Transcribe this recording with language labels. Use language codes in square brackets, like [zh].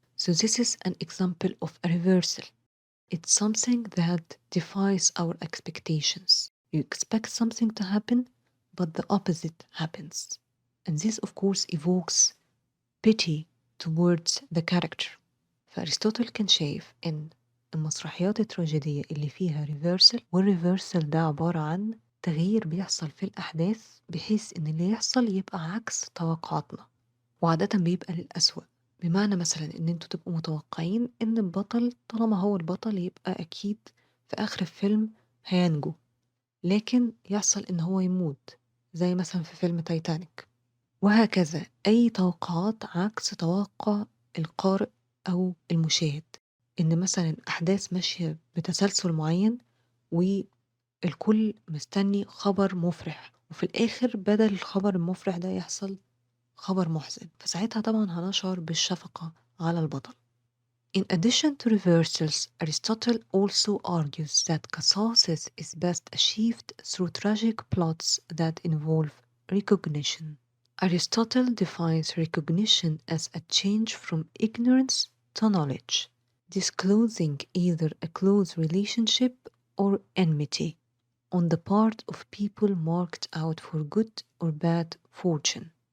[en] So this is an example of a reversal. It's something that defies our expectations. You expect something to happen, but the opposite happens. And this, of course, evokes pity towards the character. [ar] فأرسطوطل كان شايف إن المسرحيات التراجيدية اللي فيها ريفرسل، والريفرسل ده عبارة عن تغيير بيحصل في الأحداث بحيث إن اللي يحصل يبقى عكس توقعاتنا، وعادة بيبقى للأسوأ. بمعنى مثلا إن انتوا تبقوا متوقعين إن البطل طالما هو البطل يبقى أكيد في آخر الفيلم هينجو، لكن يحصل إن هو يموت زي مثلا في فيلم تايتانيك. وهكذا أي توقعات عكس توقع القارئ أو المشاهد، إن مثلا أحداث ماشية بتسلسل معين والكل مستني خبر مفرح، وفي الآخر بدل الخبر المفرح ده يحصل خبر محزن، فساعتها طبعا هنشعر بالشفقة على البطل. [en] In addition to reversals, Aristotle also argues that catharsis is best achieved through tragic plots that involve recognition. Aristotle defines recognition as a change from ignorance to knowledge, disclosing either a close relationship or enmity on the part of people marked out for good or bad fortune.